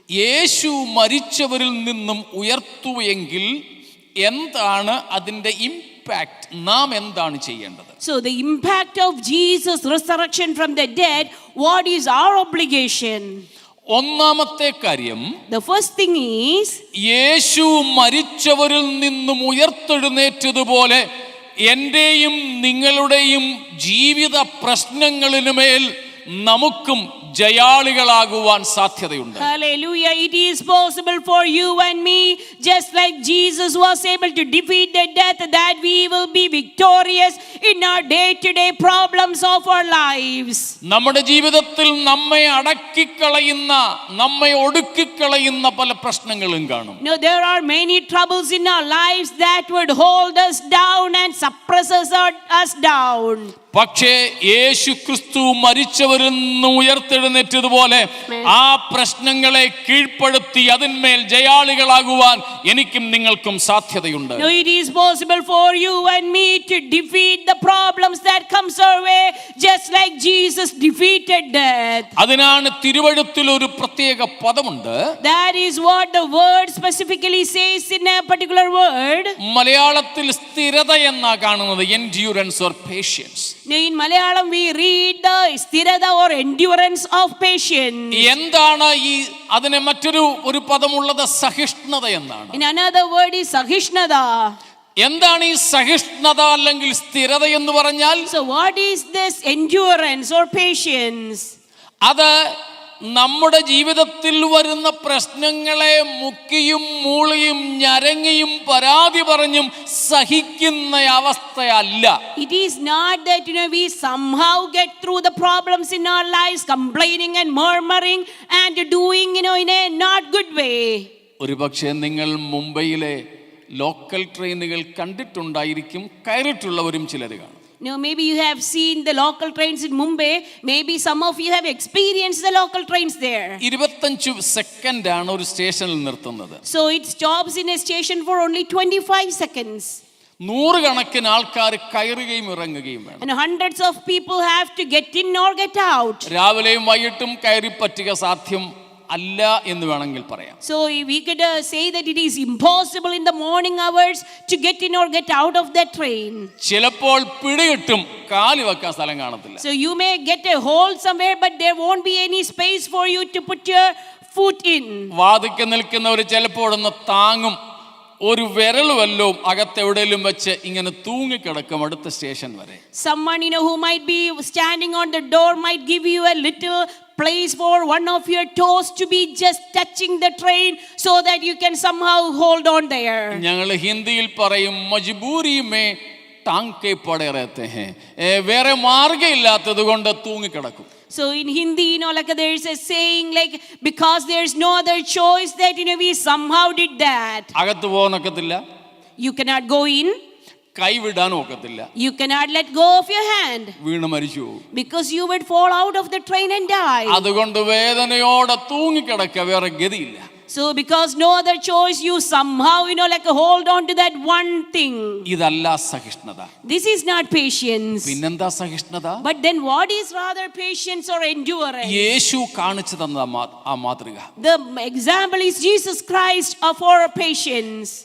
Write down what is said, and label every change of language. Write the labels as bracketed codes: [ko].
[ml] യേശു മരിച്ചവരിൽ നിന്നും ഉയർത്തുവെങ്കിൽ എന്താണ് അതിന്റെ ഇമ്പാക്ട്? നാം എന്താണ് ചെയ്യേണ്ടത്? [en] So the impact of Jesus' resurrection from the dead, what is our obligation? [ml] ഒന്നാമത്തെ കാര്യം, [en] The first thing is, [ml] യേശു മരിച്ചവരിൽ നിന്നും ഉയർത്തെഴുന്നേറ്റതുപോലെ എന്റെയും നിങ്ങളുടെയും ജീവിത പ്രശ്നങ്ങളിനുമേൽ നമുക്കും ജയാളികളാകുവാൻ സാധ്യതയുണ്ട്. [en] hallelujah, it is possible for you and me, just like Jesus was able to defeat the death, that we will be victorious in our day-to-day problems of our lives. [ml] നമ്മുടെ ജീവിതത്തിൽ നമ്മെ അടക്കിക്കളയുന്ന, നമ്മെ ഒടുക്കിക്കളയുന്ന പല പ്രശ്നങ്ങളും കാണും. [en] No, there are many troubles in our lives that would hold us down and suppress us down. [ml] പക്ഷേ യേശു ക്രിസ്തു മരിച്ചവരിൽ നിന്ന് ഉയർത്തെഴുന്നേറ്റതുപോലെ ആ പ്രശ്നങ്ങളെ കീഴ്പ്പെടുത്തി അതിന്മേൽ ജയാളികളാകുവാൻ എനിക്കും നിങ്ങൾക്കും സാധ്യതയുണ്ട്. [en] No, it is possible for you and me to defeat the problems that comes our way, just like Jesus defeated death. [ml] അതിനാണ് തിരുവഴുത്തിൽ ഒരു പ്രത്യേക പദമുണ്ട്. [en] That is what the word specifically says in a particular word. [ml] മലയാളത്തിൽ സ്ഥിരത എന്നാ കാണുന്നത്, [en] endurance or patience. In Malayalam we read the sthirada or endurance of patience. [ml] എന്താണ് ഈ അതിനെ മറ്റൊരു പദമുള്ളത്? സഹിഷ്ണുത എന്നാണ്. [en] In another word is sahishnada. [ml] എന്താണ് ഈ സഹിഷ്ണുത അല്ലെങ്കിൽ സ്ഥിരത എന്ന് പറഞ്ഞാൽ? [en] So what is this endurance or patience? [ml] അത് നമ്മുടെ ജീവിതത്തിൽ വരുന്ന പ്രശ്നങ്ങളെ മുക്കിയും മൂളിയും ഞരങ്ങിയും പരാതി പറഞ്ഞും സഹിക്കുന്ന അവസ്ഥയല്ല. [en] It is not that we somehow get through the problems in our lives complaining and murmuring and doing in a not good way. [ml] ഒരുപക്ഷെ നിങ്ങൾ മുംബൈയിലെ ലോക്കൽ ട്രെയിനുകൾ കണ്ടിട്ടുണ്ടായിരിക്കും, കയറിയിട്ടുള്ളവരും ചിലർ കാണും. [en] No, maybe you have seen the local trains in Mumbai. Maybe some of you have experienced the local trains there. [ml] 25 second ആണ് ഒരു സ്റ്റേഷനിൽ നിർത്തുന്നത്. [en] So it stops in a station for only 25 seconds. [ml] നൂറുകണക്കിന് ആൾക്കാർ കയറുകയും ഇറങ്ങുകയും വേണം. [en] And hundreds of people have to get in or get out. [ml] രാവിലെയും വൈകിട്ടും കയറി പറ്റുക സാധ്യം അല്ല എന്ന് വേണമെങ്കിൽ പറയാം. [en] So we could say that it is impossible in the morning hours to get in or get out of that train. [ml] ചിലപ്പോൾ പിടികിട്ടും, കാല് വെക്കാൻ സ്ഥലം കാണത്തില്ല. [en] So you may get a hole somewhere, but there won't be any space for you to put your foot in. [ml] വാതിൽക്ക് നിൽക്കുന്നവർ ചിലപ്പോഴൊന്ന് താങ്ങും, ഒരു വിരൽ വല്ലവും അകത്തെവിടെയും വെച്ച് ഇങ്ങനെ തൂങ്ങിക്കിടക്കും അടുത്ത സ്റ്റേഷൻ വരെ. [en] Someone who might be standing on the door might give you a little place for one of your toes to be just touching the train so that you can somehow hold on there. [ml] ഞങ്ങൾ ഹിന്ദിയിൽ പറയും [hi] മജ്ബൂരി may tongue K പടേ രഹത്തെ high, [ml] വേറെ മാർഗ്ഗമില്ലാത്തത് കൊണ്ട് തൂങ്ങിക്കിടക്കും. [en] So in Hindi, like there is a saying like, because there is no other choice, that we somehow did that. [ml] അകത്ത് പോകാനൊക്കത്തില്ല, [en] You cannot go in, [ml] കൈവിടാനും ഒക്കത്തില്ല, [en] you cannot let go of your hand, [ml] വീണ് മരിച്ചു പോകും. [en] because you would fall out of the train and die. [ml] അതുകൊണ്ട് വേദനയോടെ തൂങ്ങിക്കിടക്കുക, വേറെ ഗതിയില്ല. [en] So because no other choice, you somehow, like hold on to that one thing. [ml] ഇതല്ല സഹിഷ്ണുത. [en] This is not patience. [ml] പിന്നെന്താ സഹിഷ്ണുത? [en] But then what is rather patience or endurance? [ml] യേശു കാണിച്ചു തന്ന ആ മാതൃക. [en] The example is Jesus Christ for patience.